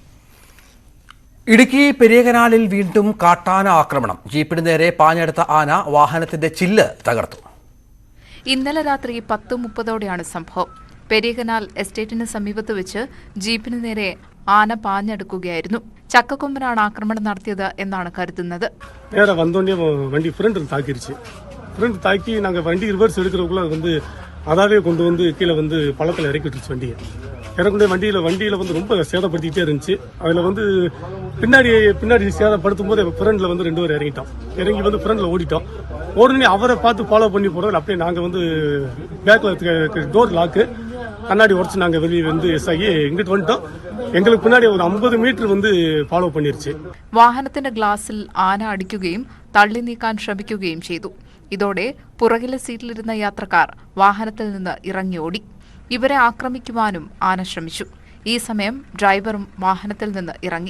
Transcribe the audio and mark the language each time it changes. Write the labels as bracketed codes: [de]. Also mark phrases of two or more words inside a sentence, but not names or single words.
[ml] ഇടുക്കി പെരിയകനാലിൽ വീണ്ടും കാട്ടാന ആക്രമണം. ജീപ്പിന് നേരെ പാഞ്ഞെടുത്ത ആന വാഹനത്തിന്റെ ചില്ല് തകർത്തു. ഇന്നലെ രാത്രി 10:30ഓടെയാണ് സംഭവം. പെരിയകനാൽ എസ്റ്റേറ്റിന് സമീപത്ത് വെച്ച് ജീപ്പിന് നേരെ ആന പാഞ്ഞെടുക്കുകയായിരുന്നു. ചക്കക്കൊമ്പനാണ് ആക്രമണം നടത്തിയത് എന്നാണ് കരുതുന്നത്. [ta] நேராக வந்தோடனே வண்டி ஃப்ரெண்ட் தாக்கிருச்சு. ஃப்ரெண்ட் தாக்கி நாங்கள் வண்டி ரிவர்ஸ் எடுக்கிறதுக்குள்ள அது அதாவே கொண்டு வந்து கீழே பள்ளத்தில் இறக்கி விட்டுருச்சு. வண்டியை இறக்குடைய வண்டியில் ரொம்ப சேதப்படுத்திக்கிட்டே இருந்துச்சு. அதில் பின்னாடி சேதப்படுத்தும் போது ஃப்ரெண்டில் 2 பேர் இறங்கிட்டோம். இறங்கி ஃப்ரெண்டில் ஓடிட்டோம். உடனே அவரை பார்த்து ஃபாலோ பண்ணி போகிறோம். அப்படியே நாங்கள் பேக்கில் டோர் லாக்கு கண்ணாடி உடச்சு நாங்கள் வெளியே எஸ் ஆகி இங்கிட்டு வந்துட்டோம். எங்களுக்கு பின்னாடி ஒரு 50 மீட்டർ ഫോളോ பண்ணிருச்சு. [ml] വാഹനത്തിന്റെ ഗ്ലാസിൽ ആന അടിക്കുകയും തള്ളി നീക്കാൻ ശ്രമിക്കുകയും ചെയ്തു. ഇതോടെ പുറകിലെ സീറ്റിലിരുന്ന യാത്രക്കാർ വാഹനത്തിൽ നിന്ന് ഇറങ്ങി ഓടി. ഇവരെ ആക്രമിക്കുവാനും ആന ശ്രമിച്ചു. ഈ സമയം ഡ്രൈവറും വാഹനത്തിൽ നിന്ന് ഇറങ്ങി.